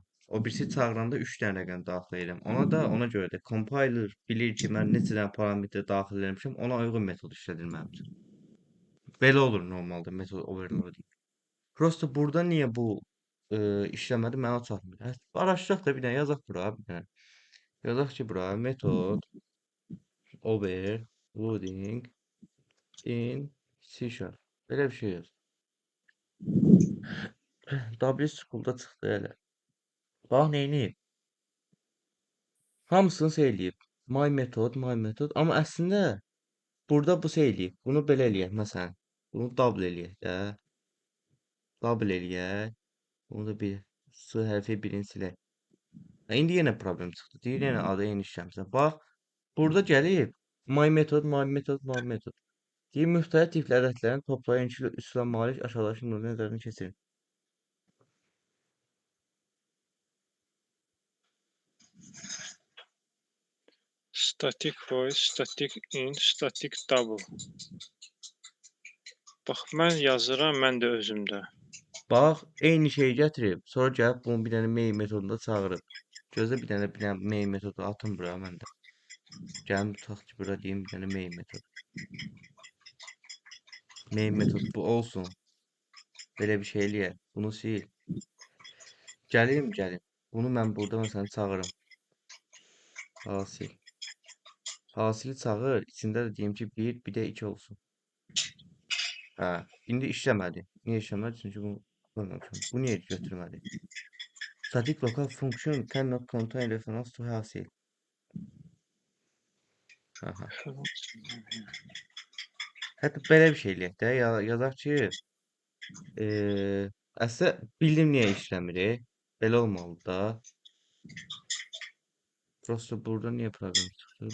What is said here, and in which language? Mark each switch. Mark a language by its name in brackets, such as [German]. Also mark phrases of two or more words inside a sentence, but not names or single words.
[Azerbaijani] O birisi çağıranda 3 dənə rəqəm daxil edirəm. Ona görə də compiler bilir ki, mən neçə dənə parametr daxil etmişəm, ona uyğun metod işlədir mənim üçün. Belə olur normalda metod overloading. Prosta burada niyə bu işləmədi mənə çatmır. Araşdıraq da bir dənə yazaq bura bir dənə. Yazaq ki, bura metod [English] overloading in C sharp. [Azerbaijani] Belə bir şey yaz. W school'da çıxdı elə. Bax neyniyib? Hamısını şey eləyib. [English] My method. [Azerbaijani] Amma əslində burada bu şey eləyib. Bunu belə eləyək məsələn. Bunu double eləyək də. Double eləyək. Bunu da bir S hərfi birini silək. İndi yenə problem çıxdı. Deyir yenə adı eyni işləmsən. Bax, burada gəlib [English] my method. [Azerbaijani] Deyir müxtəlif tipli ədədlərin toplayın ki, üstünə malik aşağıdakı nömrə nəzərdən keçirin. [English] Static void, static int, static double. [Azerbaijani] Bax mən yazıram, mən də özümdə. Bax, eyni şeyi gətirib, sonra gəlib bunu bir dənə main metodunda çağırıb. Gözlə bir dənə main metodu atım bura məndə. Gəlim tutaq ki, bura deyim bir dənə main metod. Main metod bu olsun. Belə bir şey eləyək. Bunu sil. Gəlim. Bunu mən burada məsələn çağırım. Hasil. Hasili çağır. İçində də deyim ki, bir də 2 olsun. Hə, indi işləmədi. Niyə işləmədi? Çünki bunu qoymamışam. Bu niyə götürmədi? [English] Static local function cannot contain reference to hasil. Aha. [Azerbaijani] Hətta belə bir şey eləyək də. Yazaq ki, əslində bildim niyə işləmir. Belə olmalı da. Prosta burada niyə problem çıxdı?